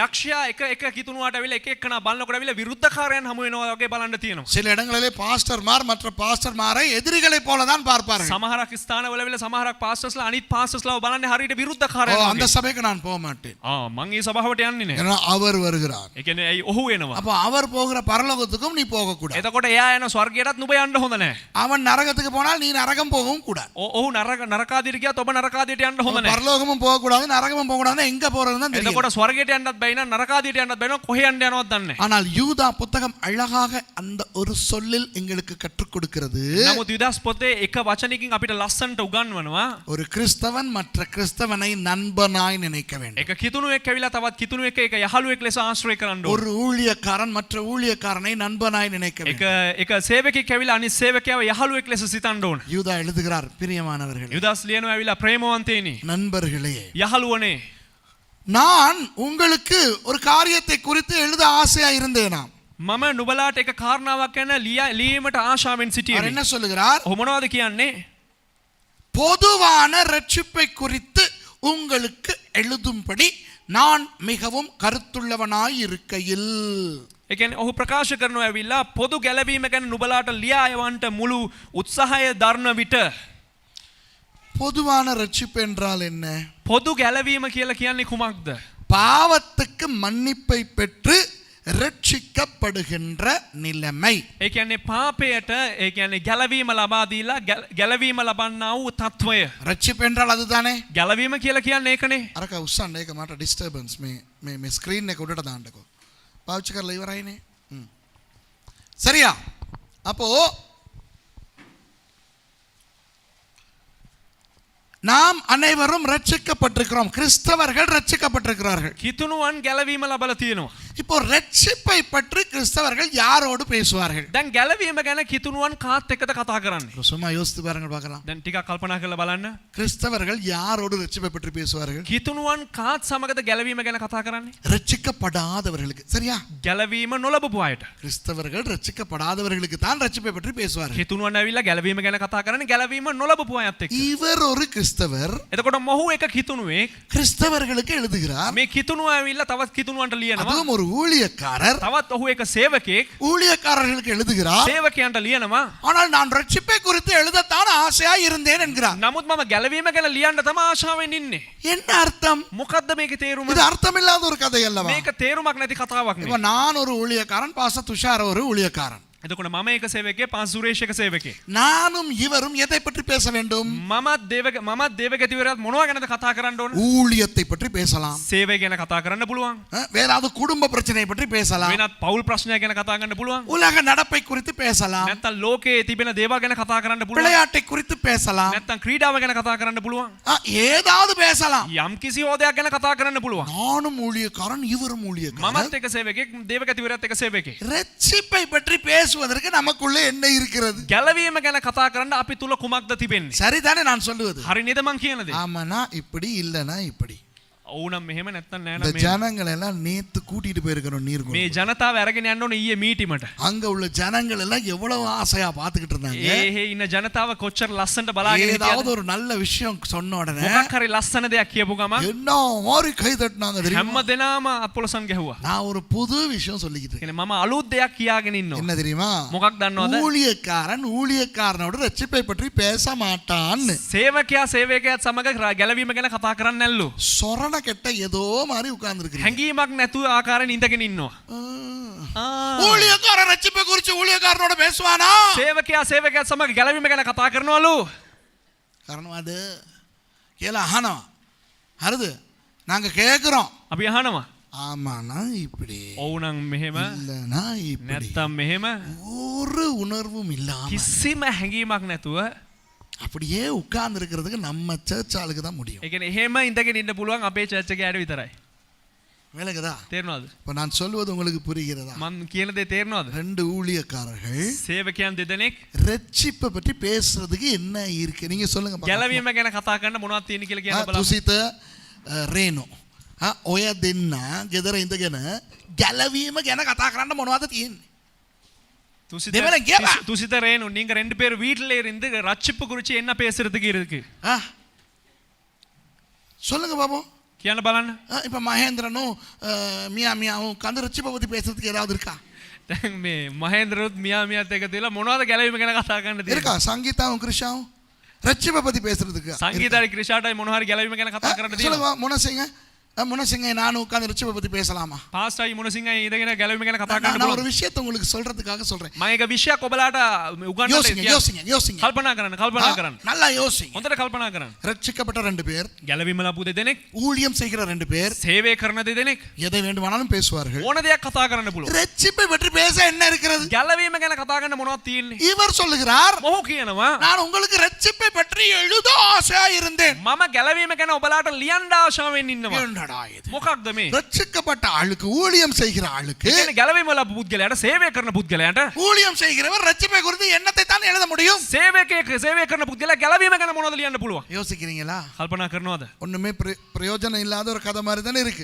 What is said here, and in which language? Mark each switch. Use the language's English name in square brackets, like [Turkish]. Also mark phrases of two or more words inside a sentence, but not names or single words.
[Sinhala] යක්ෂයා එක කිතුණුවාට ඇවිල්ලා එක එක්කනා බලනකොට ඇවිල්ලා විරුද්ධකාරයන් හමු වෙනවා වගේ බලන්න තියෙනවා. [Tamil] சில இடங்களிலே பாஸ்டர்மார் மற்ற பாஸ்டர்மாரை எதிரிகளை போல தான் பார்ப்பார்கள். [Sinhala] සමහරක් ස්ථානවල ඇවිල්ලා සමහරක් පාස්ටර්ස්ලා අනිත් පාස්ටර්ස්ලාව බලන්නේ හරියට විරුද්ධකාරයන් [Tamil] அந்த [Sinhala] වගේ. [Tamil] சபைக்கு நான் போக மாட்டேன், [Sinhala] මං ඒ සභාවට යන්නේ නැහැ. [Tamil] ஏன்னா அவர் வருகிறார். [Sinhala] ඒ කියන්නේ ඇයි ඔහු එනවා. [Tamil] அப்ப அவர் போகிற பரலோகத்துக்கும் நீ போக கூடாது. [Sinhala] එතකොට එයා යන ස්වර්ගයටත් නුඹ යන්න හොඳ නැහැ. [Tamil] அவன் நரகத்துக்கு போனால் நீ நரகம் போகவும் கூடாது. [Sinhala] ඔහු නරකාදියට ගියත් ඔබ නරකාදියට යන්න හොඳ නැහැ. [Tamil] பரலோகமும் போக கூடாது, நரகமும் போக கூடாது, எங்க போறதுன்னு தான் தெரியும். [Sinhala] එතකොට ස්වර්ගයට යන්නත් බැයි නම් නරකාදියට යන්නත් බැයි නම් කොහේ යන්න යනවද දන්නේ නැහැ. [Tamil] ஆனால் யூதா புத்தகம் அழகாக அந்த ஒரு சொல்லில் எங்களுக்கு கற்றுக் கொடுக்கிறது. [Sinhala] නමුත් යුදාස් පොතේ එක වචනකින් අපිට ලස්සනට උගන්වනවා. [Tamil] ஒரு கிறிஸ்தவன் மற்ற கிறிஸ்தவனை நண்பனாய் நினைக்க வேண்டும். [Sinhala] එක කිතුණුවෙක් ඇවිල්ලා තවත් කිතුණුවෙක් එක යහළුවෙක් ලෙස ආශ්‍රය කරන්න ඕන. [Tamil] ஒரு ஊழியக்காரன் மற்ற ஊழியக்காரனை நண்பனாய் நினைக்க வேண்டும். [Sinhala] එක සේවකෙක් ඇවිල්ලා අනිත් සේවකයාව යහළුවෙක් ලෙස සිතන්න ඕන. [Tamil] யூதா எழுதுகிறார், பிரியமானவர்களே, [Sinhala] යුදාස් ලියනවා ඇවිල්ලා ප්‍රේමවන්තේනි [Tamil] நண்பர்களே, [Sinhala] යහළුවනේ [Tamil] நான் உங்களுக்கு ஒரு காரியத்தை குறித்து எழுத ஆசையா இருந்தேனாம். [Sinhala] මම නුඹලාට එක කාරණාවක් ගැන ලියීමට ආශාවෙන් [Tamil] அவர் [Sinhala] සිටියෙමි. [Tamil] என்ன சொல்லுகிறார்? [Sinhala] ඔහු මොනවද කියන්නේ? [Tamil] பொதுவான ரட்சிப்பை குறித்து உங்களுக்கு எழுதும்படி நான் மிகவும் கருத்துள்ளவனாய் இருக்கையில். [Sinhala] ඒ කියන්නේ ඔහු ප්‍රකාශ කරනවා ඇවිල්ලා පොදු ගැලවීම ගැන නුඹලාට ලියා යවන්න මුළු උත්සාහය දරන විට. [Tamil] பொதுவான ரட்சிப்பு என்றால் என்ன? [Sinhala] පොදු ගැලවීම කියලා කියන්නේ කුමක්ද? [Tamil] பாவத்துக்கு மன்னிப்பை பெற்று ரட்சிக்கப்படுகின்ற நிலைமை. [Sinhala] ඒ කියන්නේ පාපයට ඒ කියන්නේ ගැලවීම ලබා දීලා ගැලවීම ලබන්නා වූ තත්වය. [Tamil] ரட்சிப்பு என்றால் அதுதானே. [Sinhala] ගැලවීම කියලා කියන්නේ ඒකනේ. අරක උස්සන්න ඒක මට ඩිස්ටර්බන්ස් මේ ස්ක්‍රීන් එක උඩට දාන්නකෝ. පාවිච්චි කරලා ඉවරයිනේ. [Tamil] சரியா? அப்போ நாம் அனைவரும் ரட்சிக்கப்பட்டிருக்கிறோம். கிறிஸ்தவர்கள் ரட்சிக்கப்பட்டிருக்கிறார்கள். [Sinhala] කිතුණුවන් ගැලවීම ලබලා තියෙනවා. [Tamil] இப்போ ரட்சிப்பை பற்றி கிறிஸ்தவர்கள் யாரோடு பேசுவார்கள்? [Sinhala] දැන් ගැලවීම ගැන කිතුණුවන් කාත් එක්කද කතා කරන්නේ? [Tamil] சும்மா யோசித்து பாருங்க பார்க்கலாம். [Sinhala] දැන් ටිකක් කල්පනා කරලා බලන්න. [Tamil] கிறிஸ்தவர்கள் யாரோடு ரட்சிப்பை பற்றி பேசுவார்கள்? [Sinhala] කිතුණුවන් කාත් සමගද ගැලවීම ගැන කතා කරන්නේ? [Tamil] ரட்சிக்கப்படாதவர்களுக்கு. சரியா? [Sinhala] ගැලවීම නොලබපු අයට. [Tamil] கிறிஸ்தவர்கள் ரட்சிக்கப்படாதவர்களுக்கு தான் ரட்சிப்பை பற்றி பேசுவார்கள். [Sinhala] කිතුණුවන් ඇවිල්ලා ගැලවීම ගැන කතා කරන්නේ ගැලවීම නොලබපු අයත් එක්ක. [Tamil] இவர் ஒரு கிறிஸ்தவர் [Sinhala] එතකොට මොහු එක කිතුණුවෙක් [Tamil] கிறிஸ்தவர்களுக்கு எழுதுகிறார். [Sinhala] මේ කිතුණුව ඇවිල්ලා තවත් කිතුණුවන්ට ලියනවා. [Tamil] அதுவும் ஒரு ஊழியக்காரர் [Sinhala] තවත් ඔහු එක සේවකෙක් [Tamil] ஊழியக்காரர்களுக்கு எழுதுகிறார். [Sinhala] සේවකයන්ට ලියනවා. [Tamil] ஆனால் நான் ரட்சிப்பை குறித்து எழுதத்தான் ஆசையாய் இருந்தேன் என்கிறார். [Sinhala] නමුත් මම ගැලවීම ගැන ලියන්න තමයි ආශාවෙන් ඉන්නේ. [Tamil] என்ன அர்த்தம்? [Sinhala] මොකද්ද මේකේ තේරුම? [Tamil] இது அர்த்தமில்லாத ஒரு கதை அல்லவா? [Sinhala] මේක තේරුමක් නැති කතාවක් [Tamil] இப்ப [Sinhala] නේ. [Tamil] நான் ஒரு ஊழியக்காரன், பாஸ்டர் துஷார் ஒரு ஊழியக்காரன். [Sinhala] එතකොට මම එක සේවකයෙක්, පාස් සුරේෂ් එක සේවකයෙක්. [Tamil] நானும் இவரும் எதை பற்றி பேச வேண்டும்? [Sinhala] මමත් දේවගතිවරයාත් මොනවා ගැනද කතා කරන්න ඕන? [Tamil] ஊழியத்தை பற்றி பேசலாம். [Sinhala] සේවය ගැන කතා කරන්න පුළුවන්. [Tamil] வேற ஏதாவது குடும்ப பிரச்சனை பற்றி பேசலாம். [Sinhala] වෙනත් පෞල් ප්‍රශ්නයක් ගැන කතා කරන්න පුළුවන්. [Tamil] உலக நடப்பை குறித்து பேசலாம். [Sinhala] නැත්තම් ලෝකයේ තිබෙන දේවල් ගැන කතා කරන්න පුළුවන්. [Tamil] விளையாட்டை குறித்து பேசலாம். [Sinhala] නැත්තම් ක්‍රීඩාව ගැන කතා කරන්න පුළුවන්. [Tamil] ஏதாவது பேசலாம். [Sinhala] යම් කිසි හෝදයක් ගැන කතා කරන්න පුළුවන්. [Tamil] நானும் ஊழியக்காரன், இவரும் ஊழியக்காரன். [Sinhala] මමත් එක සේවකයෙක්, දේවගතිවරයාත් එක සේවකයෙක්. [Tamil] ரட்சிப்பை பற்றி பேசுவதற்கு நமக்குள்ளே என்ன இருக்கிறது? [Sinhala] ගැලවීම ගැන කතා කරන්න අපි තුල කුමක්ද තිබෙන්නේ? [Tamil] சரிதானே நான் சொல்லுவது? [Sinhala] හරි නේද මං කියන දේ? [Tamil] ஆமானா இப்படி இல்லனா இப்படி. [Sinhala] ඔවුනම් මෙහෙම නැත්තම් නෑ [Tamil] இந்த [Sinhala] නම් [Tamil] ஜனங்களை எல்லாம் நேத்து கூட்டிட்டு போயிருக்கிறோம் [Sinhala] මේ [Tamil] நீர்கொண்டு. [Sinhala] ජනතාව අරගෙන යන්න ඕනේ ඊයේ මීටිමට. [Tamil] அங்க உள்ள ஜனங்கள் எல்லாம் எவ்வளவு ஆசையா பாத்துக்கிட்டு இருந்தாங்க. [Sinhala] ඒ ඉන්න ජනතාව කොච්චර ලස්සනට බලාගෙන [Tamil] ஏதாவது [Sinhala] හිටියද? [Tamil] ஒரு நல்ல விஷயம் சொன்ன உடனே [Sinhala] මොකක් හරි ලස්සන දෙයක් කියපු ගමන් [Tamil] என்ன மாதிரி கை தட்டினாங்க தெரியுமா? [Sinhala] හැම දෙනාම අපොලසන් ගැහුවා. [Tamil] நான் ஒரு புது விஷயம் சொல்லிக்கிட்டு இருக்கேன். [Sinhala] කියන්නේ මම අලුත් දෙයක් කියාගෙන ඉන්නවා. [Tamil] என்ன தெரியுமா? [Sinhala] මොකක් දන්නවද? [Tamil] ஊழியக்காரனோட ரட்சிப்பை பற்றி பேச மாட்டான்னு. [Sinhala] සේවකයා සේවකයාත් සමග ගැලවීම ගැන කතා කරන්නේ නැල්ලු. [Tamil] சொரண கெட்ட ஏதோ மாதிரி உட்கார்ந்துருக்கீங்க. [Sinhala] හැඟීමක් නැතුව ආකාරයෙන් ඉඳගෙන ඉන්නවා. [Tamil] ஊழியக்காரன் ரட்சிப்பை குறித்து ஊழியக்காரனோட பேசுவானா? [Sinhala] සේවකයා සේවකයාත් සමග ගැලවීම ගැන කතා කරනවලු. [Tamil] காரணம் அது கேள ஆனோம் அருது நாங்க கேக்குறோம். [Sinhala] අපි අහනවා. [Tamil] ஆமாண்ணா இப்படி [Sinhala] ඔවුනම් මෙහෙම [Tamil] இல்லனா இப்படி [Sinhala] නැත්තම් මෙහෙම [Tamil] ஒரு உணர்வும் இல்லாம [Sinhala] කිසිම හැඟීමක් නැතුව [Tamil] அப்படியே உட்கார்ந்து இருக்கிறதுக்கு நம்ம சர்ச் ஆளுக்கு தான் முடியும். [Sinhala] ඒ කියන්නේ එහෙම ඉඳගෙන ඉන්න පුළුවන් අපේ චර්ච් එකේ ඇඩ විතරයි. [Tamil] விளங்குதா? [Sinhala] තේරෙනවද? [Tamil] இப்ப நான் சொல்வது உங்களுக்கு புரிகிறதா? [Sinhala] මම කියන දේ තේරෙනවද? [Tamil] ரெண்டு ஊழியக்காரர்கள் [Sinhala] සේවකයන් දෙදෙනෙක් [Tamil] ரட்சிப்பை பற்றி பேசுறதுக்கு என்ன இருக்கு நீங்க சொல்லுங்க பாக்கலாம். [Sinhala] ගැලවීම ගැන කතා කරන්න මොනවද තියෙන්නේ කියලා කියන්න බලන්න. තුසිත රේනෝ ඔය දෙන්න ගෙදර ඉඳගෙන ගැලවීම ගැන කතා කරන්න මොනවද තියෙන්නේ? දෙමළ කියපා. [Tamil] துசித ரேணு நீங்க ரெண்டு பேர் வீட்ல இருந்து ரட்சிப்பு குறித்து என்ன பேசுறதுக்கு இருக்கு? சொல்லுங்க பாப்போம். [Sinhala] කියන්න බලන්න. [Tamil] இப்ப மகேந்திரனும் மியாவும் உட்கார்ந்து ரட்சிப்பை பத்தி பேசுறதுக்கு ஏதாவது இருக்கா? [Sinhala] දැන් මේ මහේන්ද්‍රරුත් මියාමියත් එක තියලා මොනවද ගැලවීම ගැන කතා කරන්න තියෙන්නේ? [Tamil] இருக்கா? சங்கீதாவும் கிருஷாவும் ரட்சிப்பை பத்தி பேசுறதுக்கு [Sinhala] සංගීතයි ක්‍රිෂාටයි මොන හරි ගැලවීම ගැන කතා කරන්න තියෙනවා. [Tamil] சொல்லுங்க முனசிங்க முனசிங்க நானும் உட்கார்ந்து ரட்சிப்பை பத்தி பேசலாமா? [Sinhala] පාස්ටයි මොනසිංහයි ඉඳගෙන ගැලවීම ගැන කතා කරන්න [Tamil] நான் ஒரு [Sinhala] පුළුවන්. [Tamil] விஷயத்தை உங்களுக்கு சொல்றதுக்காக சொல்றேன். [Sinhala] මම එක විෂයක් ඔබලාට උගන්වන්න [Tamil] யோசிங்க யோசிங்க யோசிங்க. [Sinhala] කල්පනා කරන්න. [Tamil] நல்லா யோசிங்க. [Sinhala] හොඳට කල්පනා කරන්න. [Tamil] ரட்சிக்கப்பட்ட ரெண்டு பேர், [Sinhala] ගැලවීම ලැබු දෙදෙනෙක්, [Tamil] ஊழியம் செய்கிற ரெண்டு பேர் [Sinhala] සේවය කරන දෙදෙනෙක් [Tamil] எதை வேண்டுமானாலும் பேசுவார்கள். [Sinhala] ඕන දෙයක් කතා කරන්න පුළුවන්. [Tamil] ரட்சிப்பை பற்றி பேச என்ன இருக்கிறது? [Sinhala] ගැලවීම ගැන කතා කරන්න මොනවද තියෙන්නේ? [Tamil] இவர் சொல்லுகிறார், [Sinhala] මොහු කියනවා [Tamil] நான் உங்களுக்கு ரட்சிப்பை பற்றி எழுத ஆசையா இருந்தேன். [Sinhala] මම ගැලවීම ගැන ඔබලාට ලියන්න ආශාවෙන් ඉන්නවා. [Tamil] என்னடா இது? [Sinhala] මොකක්ද මේ? [Tamil] ரட்சிக்கப்பட்ட ஆளுக்கு, ஊழியம் செய்கிற ஆளுக்கு, [Sinhala] කියන්නේ ගැලවීම ලැබු පුද්ගලයාට, සේවය කරන පුද්ගලයාට [Tamil] ஊழியம் செய்கிறவர் ரட்சிப்பை குறித்து என்னத்தை தான் எழுத முடியும்? [Sinhala] සේවය කරන පුද්ගලයා ගැලවීම ගැන මොනවද ලියන්න පුළුවන්? [Tamil] யோசிக்கிறீங்களா? [Sinhala] කල්පනා කරනවද? [Tamil] ஒண்ணுமே பிரயோஜனம் இல்லாத ஒரு கதை மாதிரி தானே இருக்கு.